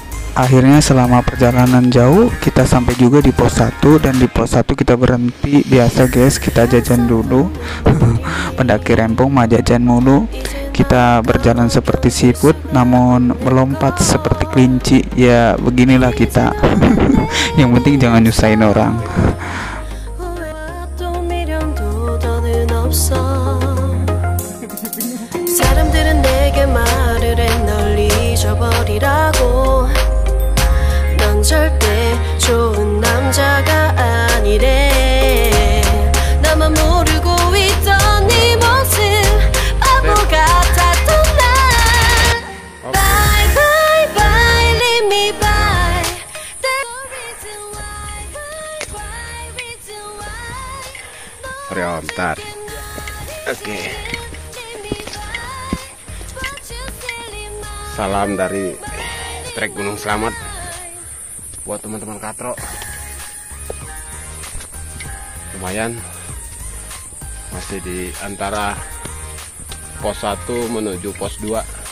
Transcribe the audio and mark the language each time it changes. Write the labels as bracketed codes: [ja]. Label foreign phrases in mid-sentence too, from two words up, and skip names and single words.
[id] Akhirnya selama perjalanan jauh kita sampai juga di pos 1, dan di pos 1 kita berhenti biasa guys, kita jajan dulu. Pendaki rempong mah jajan mulu. Kita berjalan seperti siput namun melompat seperti kelinci. Ya beginilah kita. Yang penting jangan nyusahin orang. [ko] 사람들은 내게 말을 해 널 잊어버리라고. 넌 절대 좋은 남자가 아니래. 나만 모르고 있던 네 모습 바보 같았던 날. [en] Bye bye bye leave me by. Reason why. [id] Sorry om, bentar. Oke. Salam dari trek Gunung Slamet buat teman-teman Katro. Lumayan, masih di antara pos 1 menuju pos 2.